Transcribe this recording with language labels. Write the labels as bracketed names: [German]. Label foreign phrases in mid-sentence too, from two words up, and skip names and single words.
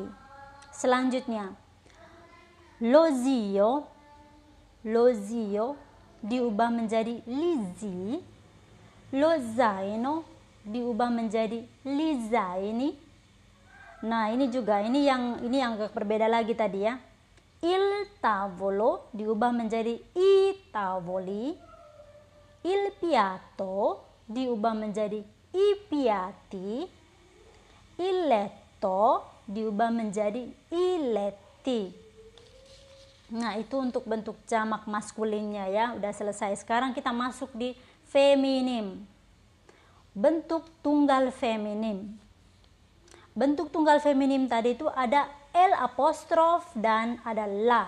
[Italian] Selanjutnya lo zio [Indonesian] diubah menjadi [Italian] lizi, lo zaino [Indonesian] diubah menjadi [Italian] lizaini. [Indonesian] Nah, ini juga ini yang agak berbeda lagi tadi ya. [Italian] Il tavolo [Indonesian] diubah menjadi [Italian] i tavoli, il piatto [Indonesian] diubah menjadi [Italian] i piatti, il letto [Indonesian] diubah menjadi [Italian] i letti. [Indonesian] Nah, itu untuk bentuk jamak maskulinnya ya, udah selesai. Sekarang kita masuk di feminim. Bentuk tunggal feminim. Bentuk tunggal feminim tadi itu ada L apostrof dan ada la.